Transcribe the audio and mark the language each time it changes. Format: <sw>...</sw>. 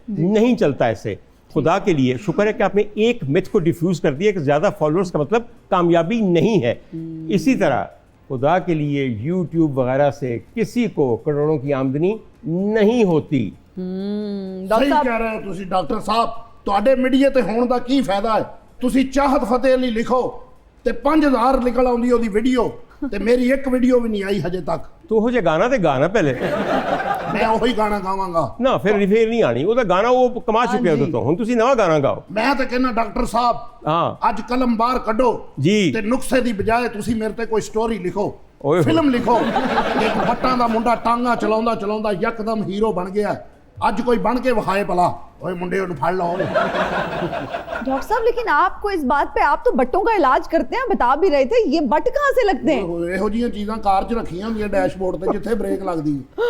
<hi>नहीं चलता ऐसे। खुदा के लिए शुक्र है कि आपने एक मिथ को डिफ्यूज कर दिया कि ज्यादा फॉलोअर्स का मतलब कामयाबी नहीं है। इसी तरह खुदा के लिए यूट्यूब वगैरह से किसी को करोड़ों की आमदनी नहीं होती। सही कह रहे हो तुसी डॉक्टर साहब।</hi> <pa>ਤੁਹਾਡੇ ਮੀਡੀਆ ਤੇ ਹੋਣ ਦਾ ਕੀ ਫਾਇਦਾ ਹੈ? ਤੁਸੀਂ ਚਾਹਤ ਫਤਿਹ ਲਈ ਲਿਖੋ ਤੇ 5000 ਨਿਕਲ ਆਉਂਦੀ ਉਹਦੀ ਵੀਡੀਓ, ਤੇ ਮੇਰੀ ਇੱਕ ਵੀਡੀਓ ਵੀ ਨਹੀਂ ਆਈ ਹਜੇ ਤੱਕ। ਤੂੰ ਉਹ ਜੇ ਗਾਣਾ ਤੇ ਗਾਣਾ ਪਹਿਲੇ ਮੈਂ ਉਹੀ ਗਾਣਾ ਗਾਵਾਂਗਾ ਨਾ, ਫਿਰ ਰਿਫੇਰ ਨਹੀਂ ਆਣੀ। ਉਹਦਾ ਗਾਣਾ ਉਹ ਕਮਾ ਚੁੱਕੇ ਉਹਦੇ ਤੋਂ, ਹੁਣ ਤੁਸੀਂ ਨਵਾਂ ਗਾਣਾ ਗਾਓ। ਮੈਂ ਤਾਂ ਕਹਿੰਦਾ ਡਾਕਟਰ ਸਾਹਿਬ, ਹਾਂ ਅੱਜ ਕਲਮ ਬਾਹਰ ਕੱਢੋ ਜੀ, ਤੇ ਨੁਕਸੇ ਦੀ ਬਜਾਏ ਤੁਸੀਂ ਮੇਰੇ ਤੇ ਕੋਈ ਸਟੋਰੀ ਲਿਖੋ, ਓਏ ਫਿਲਮ ਲਿਖੋ। ਇੱਕ ਬੱਟਾਂ ਦਾ ਮੁੰਡਾ ਟਾਂਗਾ ਚਲਾਉਂਦਾ ਚਲਾਉਂਦਾ ਯਕਦਮ ਹੀਰੋ ਬਣ ਗਿਆ। ਅੱਜ ਕੋਈ ਬਣ ਕੇ ਵਿਖਾਏ ਭਲਾ। ओए मुंडे उन्हें फाड़ लो।</pa> <hi>डॉक्टर साहब लेकिन आपको इस बात पे, आप तो बट्टों का इलाज करते हैं, बता भी रहे थे, ये बट कहाँ से लगते हैं?</hi> <pa>ਇਹੋ ਜਿਹੀਆਂ ਚੀਜ਼ਾਂ ਕਾਰ 'ਚ ਰੱਖੀਆਂ ਹੁੰਦੀਆਂ ਡੈਸ਼ਬੋਰਡ ਤੇ ਜਿੱਥੇ ਬ੍ਰੇਕ ਲੱਗਦੀ ਹੈ।</pa>